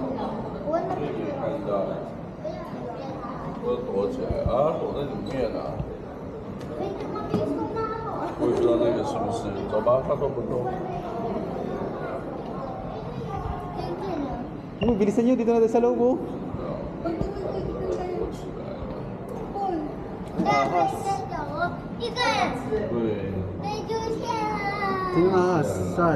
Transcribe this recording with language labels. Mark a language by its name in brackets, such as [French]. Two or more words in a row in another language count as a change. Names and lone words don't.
[Chinese] 看到，都躲起来啊，躲在里面啊。我也不知道那个是不是，走吧，他说不动。 [Filipino] Bilisan nyo, dito natin sa loob oh. [Chinese] 对， [Filipino] Ito yung ahas. Saan?